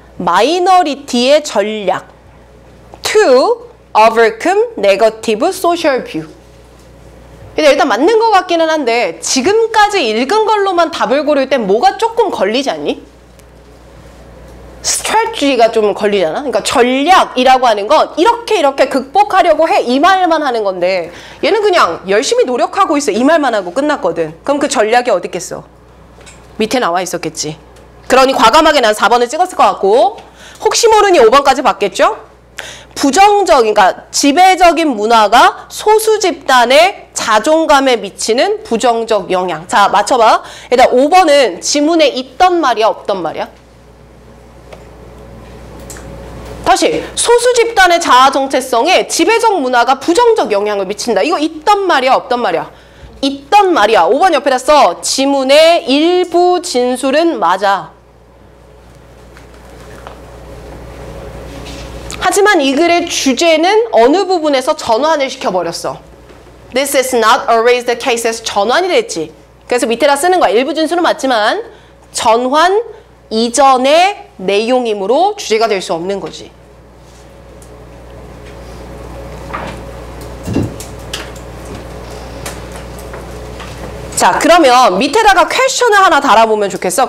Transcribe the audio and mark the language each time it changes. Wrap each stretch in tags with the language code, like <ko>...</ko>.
<ko>마이너리티의 전략</ko> <en>to overcome negative social view.</en> <ko>일단 맞는 것 같기는 한데 지금까지 읽은 걸로만 답을 고를 땐 뭐가 조금 걸리지 않니? 스트래티지가 좀 걸리잖아. 그러니까 전략이라고 하는 건 이렇게 극복하려고 해. 이 말만 하는 건데 얘는 그냥 열심히 노력하고 있어. 이 말만 하고 끝났거든. 그럼 그 전략이 어디 있겠어? 밑에 나와 있었겠지. 그러니 과감하게 난 4번을 찍었을 것 같고 혹시 모르니 5번까지 봤겠죠? 부정적, 그러니까 지배적인 문화가 소수 집단의 자존감에 미치는 부정적 영향. 자, 맞춰봐. 일단 5번은 지문에 있던 말이야, 없던 말이야? 다시, 소수 집단의 자아 정체성에 지배적 문화가 부정적 영향을 미친다. 이거 있던 말이야, 없던 말이야? 있던 말이야. 5번 옆에다 써. 지문의 일부 진술은 맞아. 하지만 이 글의 주제는 어느 부분에서 전환을 시켜버렸어.</ko> <en>This is not always the case에서</en> <ko>전환이 됐지. 그래서 밑에다 쓰는 거야. 일부 진술은 맞지만 전환 이전의 내용이므로 주제가 될 수 없는 거지. 자, 그러면 밑에다가 question을 하나 달아보면 좋겠어.</ko>